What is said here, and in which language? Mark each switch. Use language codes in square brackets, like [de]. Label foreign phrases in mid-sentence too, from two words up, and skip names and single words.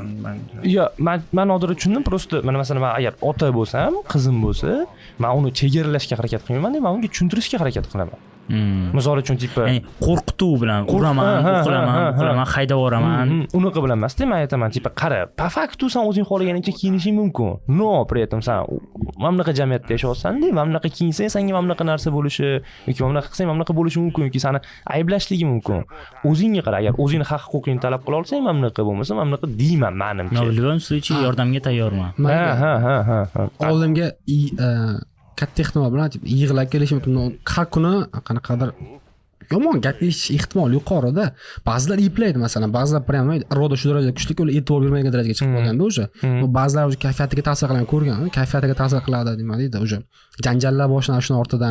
[uz] Yo'q, men hozir tushundim. Prosta mana masalan men agar ota bo'lsam, qizim bo'lsa, men uni chegaralashga harakat qilmayman, men unga tushuntirishga harakat qilaman. Misol uchun tipa qo'rqituv bilan uraman, haydab yuboraman. Unaqa bilan emasda, men aytaman tipa qara, [ru] по факту [uz] sen o'zing xohlaganicha kiyinishing mumkin. No, [ru] при этом [uz] sen mana bunaqa jamiyatda yashayapsan-da, mana bunaqa kiyinsang senga mana bunaqa narsa bo'lishi yoki mana bunaqa qilsang mana bunaqa bo'lishi mumkin yoki seni ayblashligi mumkin. O'zingga qara, agar o'zingni haq-huquqingni talab qila olsang, mana bunaqa bo'lmasa, mana bunaqa deyman menimcha. [ru] В любом случае [uz] yordamga tayyorman. Oldimga katta ehtimol bilan yig'lab kelishi mumkin. Har kuni qanaqadir yomon gap eshitish ehtimoli yuqorida. Ba'zilar eplaydi masalan, ba'zilar prям iroda shu darajada kuchli, ular e'tibor bermaydigan darajaga chiqib qolganda o'sha. Bu ba'zilar o'sha kayfiyatiga ta'sir qilgan ko'rgan, kayfiyatiga ta'sir qiladi, nima deydi, o'sha janjallar boshlanadi shuni ortidan.